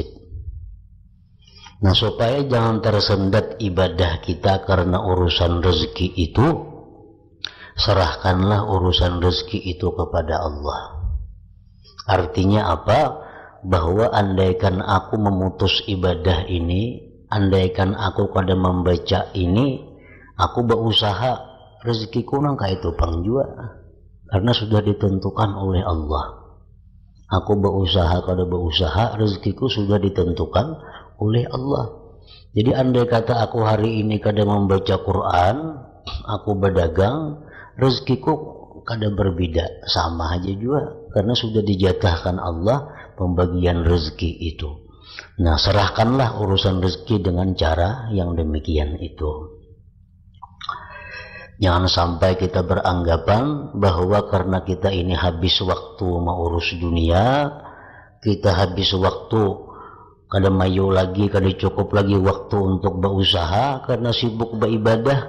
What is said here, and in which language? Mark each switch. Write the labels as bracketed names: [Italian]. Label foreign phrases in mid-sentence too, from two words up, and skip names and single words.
[Indonesian] Nah supaya jangan tersendat ibadah kita karena urusan rezeki itu, serahkanlah urusan rezeki itu kepada Allah. [Banjar] Artinya apa? Bahwa andaikan aku memutus ibadah ini, andaikan aku kada membaca ini, aku berusaha, rezekiku nang itu pang jua, karena sudah ditentukan oleh Allah. [Indonesian] Aku berusaha kada berusaha, rezekiku sudah ditentukan oleh Allah. Jadi andai kata aku hari ini kada membaca Quran, aku berdagang, rezekiku kada berbeda, sama aja juga, karena sudah dijatahkan Allah pembagian rezeki itu. Nah serahkanlah urusan rezeki dengan cara yang demikian itu. Jangan sampai kita beranggapan bahwa karena kita ini habis waktu mengurus dunia, kita habis waktu, kada mayu lagi, kada cukup lagi waktu untuk berusaha karena sibuk beribadah.